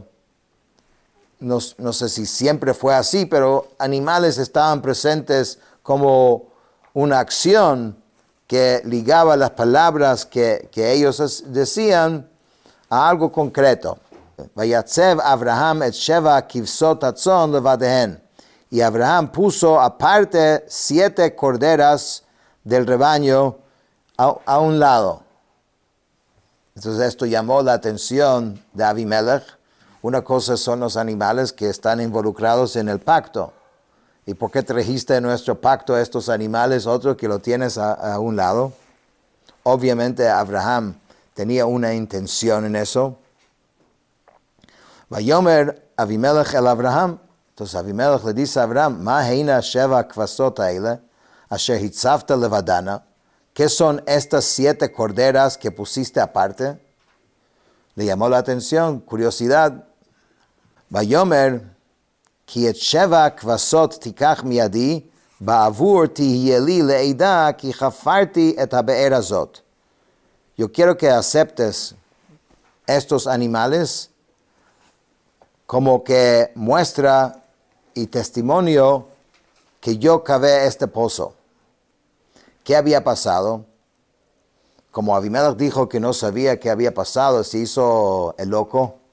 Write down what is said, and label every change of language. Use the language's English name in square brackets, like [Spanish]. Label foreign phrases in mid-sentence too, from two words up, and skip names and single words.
[Spanish] No sé si siempre fue así, pero animales estaban presentes como una acción que ligaba las palabras que ellos decían a algo concreto. [Hebrew] ויצב אברהם את שבע כבשת הצאן לבדהן. [Spanish] Y Abraham puso aparte 7 corderas del rebaño a un lado. Entonces esto llamó la atención de Avimelech. Una cosa son los animales que están involucrados en el pacto. ¿Y por qué trajiste en nuestro pacto a estos animales, otro que lo tienes a un lado? Obviamente Abraham tenía una intención en eso. [Hebrew] ויאמר אבימלך אל אברהם. [Spanish] Entonces Avimelech le dice a Abraham, [Hebrew] מה הנה שבע כבשת האלה אשר הצבת לבדנה. [Spanish] ¿Qué son estas 7 corderas que pusiste aparte? Le llamó la atención, curiosidad. [Hebrew] Vayomer, כי את שבע כבשת תקח מידי בעבור תהיה לי לעדה כי חפרתי את הבאר הזאת. [Spanish] Yo quiero que aceptes estos animales como que muestra y testimonio que yo cavé este pozo. ¿Qué había pasado? Como Abimelech dijo que no sabía qué había pasado, se hizo el loco.